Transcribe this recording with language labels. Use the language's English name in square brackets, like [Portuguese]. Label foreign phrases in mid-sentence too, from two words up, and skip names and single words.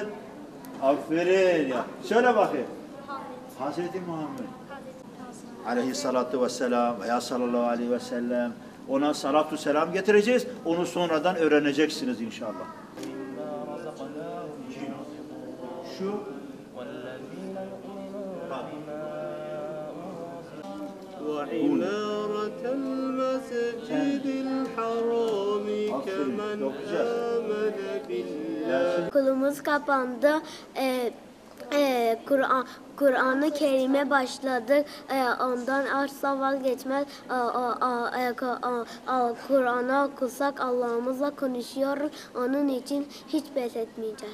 [Turkish] Aferin ya. Söyle bakayım. Hazreti Muhammed. [Arabic] عليه الصلاة والسلام veya صلى الله عليه وسلم. [Turkish] Ona salatu selam getireceğiz. Onu sonradan öğreneceksiniz inşallah. Şu [Arabic] وعمارة المسجد الحرام كمن آمن بالله. [Turkish] Okulumuz kapandı. Kur'an-ı Kerim'e başladık. Ondan asla vazgeçmez. Kur'an'ı okursak Allah'ımızla konuşuyoruz. Onun için hiç pes etmeyeceğiz.